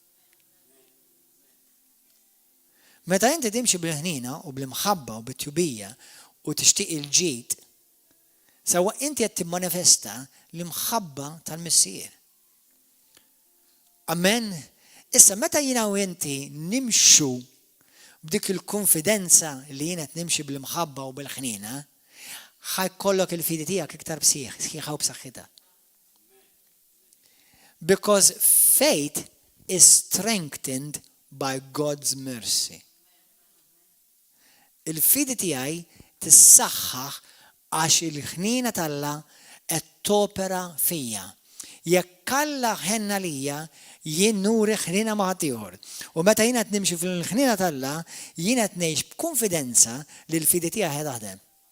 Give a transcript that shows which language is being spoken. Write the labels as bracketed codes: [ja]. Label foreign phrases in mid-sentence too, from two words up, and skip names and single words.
[mt] Meta inti timxi bil-ħnina u bl-imħabba u bit-tjubija u tixtieq il-ġid, sewwa inti qed timmanifesta l-imħabba tal-Messija. Amen. Issa meta jiena u inti nimxu b'dik il-konfidenza li jiena qed nimxi bil-imħabba u bil-ħnina, ħajkollok il-fidi tiegħek iktar sħiħa u b'saħħitha. [en] Because faith is strengthened by God's mercy. [mt] Il-fidi tiegħi tissaħħaħ għax il-ħnina talla qed topera fija. Jekk alla ħenna lija jien nuri ħnina ma' ħadd ieħor. U meta jiena qed nimxi fil-ħnina talla, jiena qed ngħix b'konfidenza li l-fidi tiegħi ħed taħdem.